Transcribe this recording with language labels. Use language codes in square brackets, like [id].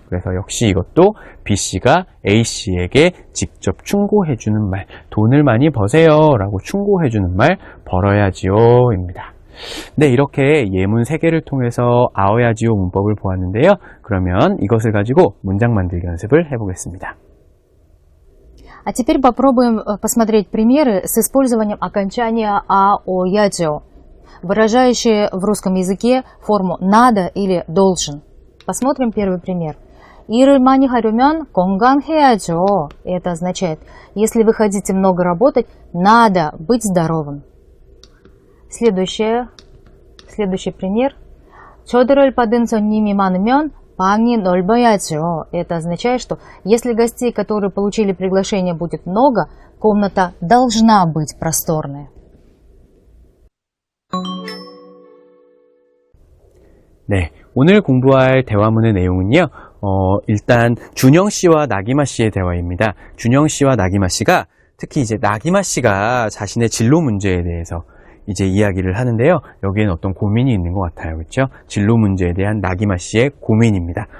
[ko] 그래서 역시 이것도 B씨가 A씨에게 직접 충고해주는 말, 돈을 많이 버세요 라고 충고해주는 말, 벌어야지요 입니다. 네, 이렇게 예문 3개를 통해서 아어야지오 문법을 보았는데요. 그러면 이것을 가지고 문장 만들기 연습을 해보겠습니다. [ru] А теперь попробуем посмотреть примеры с использованием окончания «а», «о», «ядио», выражающие в русском языке форму «надо» или «должен». Посмотрим первый пример. [ko] 일을 많이 하려면 건강해야죠. [ru] Это означает, если вы хотите много работать, надо быть здоровым. Следующий пример. [ko] 초대를 받은 손님이 많으면 방이 넓어야죠. [ru] Это означает, что если гостей, которые получили приглашение, будет много, комната должна быть просторная. [ko] 네, 오늘 공부할 대화문의 내용은요. 일단 준영 씨와 나기마 씨의 대화입니다. 준영 씨와 나기마 씨가 특히 이제 나기마 씨가 자신의 진로 문제에 대해서 이제 이야기를 하는데요. 여기에는 어떤 고민이 있는 것 같아요. 그렇죠? 진로 문제에 대한 나기마 씨의 고민입니다.